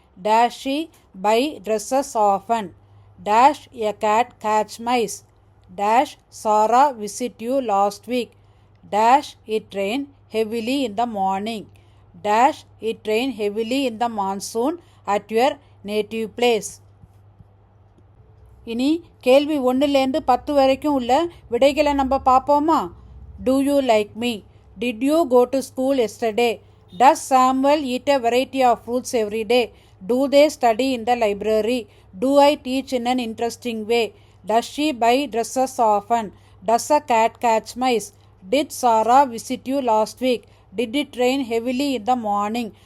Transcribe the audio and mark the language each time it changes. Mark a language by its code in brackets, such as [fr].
[en] Dash she buy dresses often. Dash a cat catch mice. Dash Sarah visit you last week. Dash it rain heavily in the morning. Dash it rain heavily in the monsoon at your native place. [ta] இனி கேள்வி 1லேருந்து 10 வரைக்கும் உள்ள விடைகளை நம்ம பார்ப்போமா. [en] Do you like me? Did you go to school yesterday? Does Samuel eat a variety of fruits every day? Do they study in the library? Do I teach in an interesting way? Does she buy dresses often? Does a cat catch mice? Did Sarah visit you last week? Did it rain heavily in the morning?